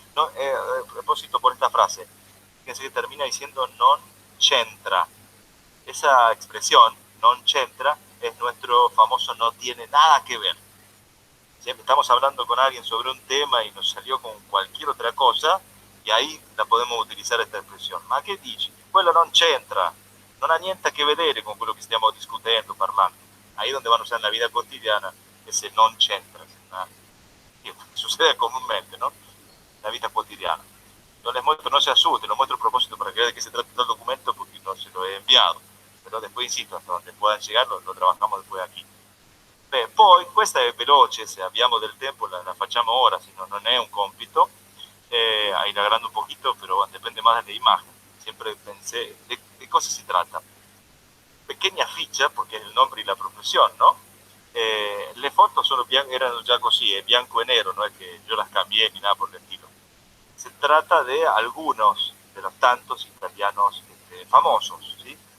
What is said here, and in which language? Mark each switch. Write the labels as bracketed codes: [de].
[es] No, a propósito por esta frase, fíjense que termina diciendo non c'entra. Esa expresión, non c'entra, es nuestro famoso no tiene nada que ver. Siempre estamos hablando con alguien sobre un tema y nos salió con cualquier otra cosa, y ahí la podemos utilizar esta expresione. [it] Ma che dici? Quello non c'entra, non ha niente a che vedere con quello che stiamo discutendo, parlando. [es] Ahí donde van a usar en la vida cotidiana ese non c'entra, que sucede comúnmente, ¿no? En la vida cotidiana. Yo les muestro, no se asusten, lo muestro a propósito para que vean de qué se trata el documento, porque no se lo he enviado. Però después, insisto, hasta donde puedan llegar lo trabajamos después aquí. [it] Beh, poi, questa è veloce, se abbiamo del tempo la facciamo ora, se no non è un compito, [es] ahí la agrando un poquito, pero depende más de la imagen. Siempre pensé, ¿de cosa se trata? Pequeña ficha, porque es el nombre y la profesión, ¿no? [it] Le foto erano già così, bianco e nero, [es] no es que yo las cambié ni nada por el estilo. Se trata de algunos de los tantos italianos famosos, ¿sí?